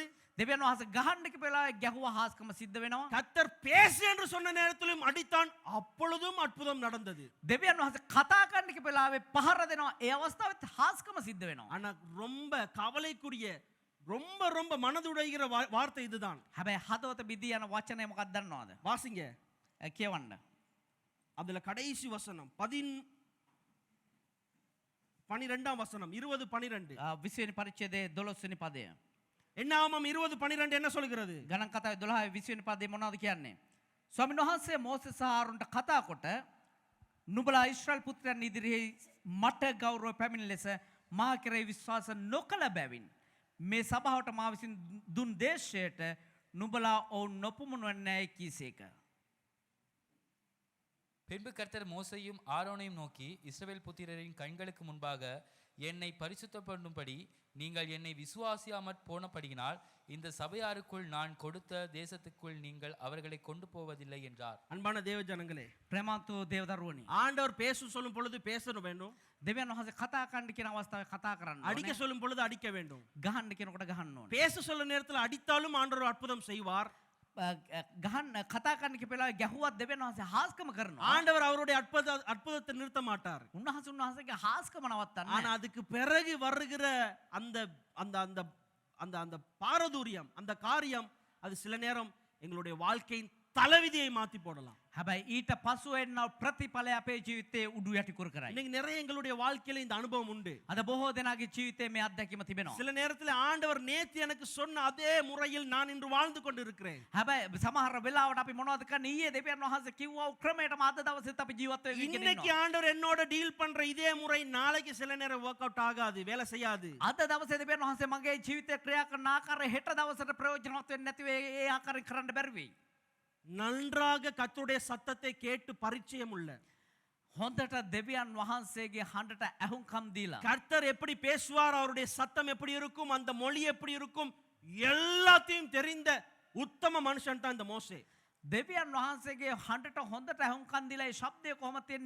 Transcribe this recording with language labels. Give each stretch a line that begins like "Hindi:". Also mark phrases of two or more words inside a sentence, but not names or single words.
Sinhala: දෙවියන් වහන්සේ ගහන්න කිව්ව වෙලාවේ ගැහුවා හාස්කම සිද්ධ වෙනවා.
Tamil: கர்த்தர் பேசு என்று சொன்ன நேரத்திலும் அடித்தான், அப்பொழுதும் அற்புதம் நடந்தது.
Sinhala: දෙවියන් වහන්සේ කතා කරන්න කිව්ව වෙලාවේ පහර දෙනවා. ඒ අවස්ථාවෙත් හාස්කම සිද්ධ වෙනවා.
Tamil: ஆனா ரொம்ப கவலைக்குரிய ரொம்ப ரொம்ப மனதுடைகிற வார்த்தை இதுதான்.
Sinhala: හැබැයි හදවත බිදී යන වචනය මොකක්ද දන්නවද?
Tamil: வாசிங்க.
Sinhala: කියවන්න.
Tamil: அதுல கடைசி வசனம் 12ஆம் வசனம் 20:12.
Sinhala: 20 වෙනි පරිච්ඡේදයේ 12 වෙනි පදය.
Tamil: என்னாகமம் 20:12 என்ன சொல்கிறது?
Sinhala: ගණන් කතාවේ 12 20 වෙනි පදේ මොනවද කියන්නේ? ස්වාමීන් වහන්සේ මෝසෙස් සහ ආරෝන්ට කතා කොට නුඹලා ඊශ්‍රායල් පුත්‍රයන් ඉදිරියේ මට ගෞරව පැමිණ ලෙස මා කෙරෙහි විශ්වාස නොකළ බැවින් මේ සභාවට මා විසින් දුන් දේශයට නුඹලා ඔවුන් නොපමුණුවන්නේයි කීසේක.
Tamil: பின்பு கர்த்தர் மோசையும் ஆரோனையும் நோக்கி இஸ்ரவேல் புத்திரரின் கண்களுக்கு முன்பாக என்னை பரிசுத்தப்படும்படி நீங்கள் என்னை விசுவாசியாமற் போனபடியினால் இந்த சபையாருக்குள் நான் கொடுத்த தேசத்துக்குள் நீங்கள் அவர்களை கொண்டு போவதில்லை என்றார். அன்பான தேவ ஜனங்களே,
Sinhala: ප්‍රේමන්තෝ දේවදරුවනි.
Tamil: ஆண்டவர் பேச சொல்லும் பொழுது பேச வேண்டும்,
Sinhala: දෙවියන් වහන්සේ කතා කරන්න කියන අවස්ථාවේ කතා කරන්න
Tamil: அடிக்க
Sinhala: ඕනේ.
Tamil: சொல்லும் பொழுது அடிக்க வேண்டும்.
Sinhala: ගහන්න කියනකොට ගහන්න ඕනේ.
Tamil: பேச சொல்ல நேரத்தில் அடித்தாலும் ஆண்டவர் அற்புதம் செய்வார்.
Sinhala: ගහන්න කතා කරන්න කියපෙලා ගැහුවත් දෙවියන් වහන්සේ හාස්කම කරනවා.
Tamil: ஆண்டவர் அவருடைய அற்புதத்தை நிறுத்த மாட்டார்.
Sinhala: උන්වහන්සේගේ හාස්කම නවත්තන්නේ
Tamil: ஆனா அதுக்கு பிறகு வருகிற அந்த அந்த அந்த அந்த அந்த பாரதூரியம், அந்த காரியம், அது சில நேரம் எங்களுடைய வாழ்க்கையின் தலைவிதியை மாத்தி போடலாம்.
Sinhala: හැබැයි ඊට පසු එන්නව ප්‍රතිඵලය අපේ ජීවිතේ උඩු යටි කුර කරයි.
Tamil: இன்னைக்கு நிறைய எங்களுடைய வாழ்க்கையில இந்த அனுபவம் உண்டு.
Sinhala: අද බොහෝ දෙනාගේ ජීවිතේ මේ අත්දැකීම තිබෙනවා.
Tamil: சில நேரத்தில் ஆண்டவர் நேத்து எனக்கு சொன்ன அதே முறையில் நான் இன்று வாழ்ந்து கொண்டிருக்கிறேன்.
Sinhala: හැබැයි සමහර වෙලාවට අපි මොනවද කරන්නේ? ඊයේ දෙවියන් වහන්සේ කිව්වා ක්‍රමයටම අද දවසෙත් අපි ජීවත් වෙගෙන
Tamil: இன்னைக்கு
Sinhala: ඉන්නවා.
Tamil: ஆண்டவர் என்னோட டீல் பண்ற இதே முறை நாளைக்கு சில நேரம்
English: work out
Tamil: ஆகாது, வேலை செய்யாது.
Sinhala: අද දවසේ දෙවියන් වහන්සේ මගේ ජීවිතේ ක්‍රියා කරන ආකාරය හෙට දවසට ප්‍රයෝජනවත් වෙන්නේ නැති වෙයි. ඒ ආකාරයෙන් කරන්න බැරි වෙයි.
Tamil: நன்றாக கர்த்தருடைய சத்தத்தை கேட்டு பரிச்சயம் உள்ள,
Sinhala: හොඳට දෙවියන් වහන්සේගේ හඬට ඇහුම්කම් දීලා
Tamil: கர்த்தர் எப்படி பேசுவார், அவருடைய சத்தம் எப்படி இருக்கும், அந்த மொழி எப்படி இருக்கும், எல்லாத்தையும் தெரிந்த உத்தம மனுஷன் தான் இந்த மோசே.
Sinhala: දෙවියන් වහන්සේගේ හඬට හොඳට ඇහුම්කම් දීලා ඒ ශබ්දය කොහොමද තියෙන්නේ?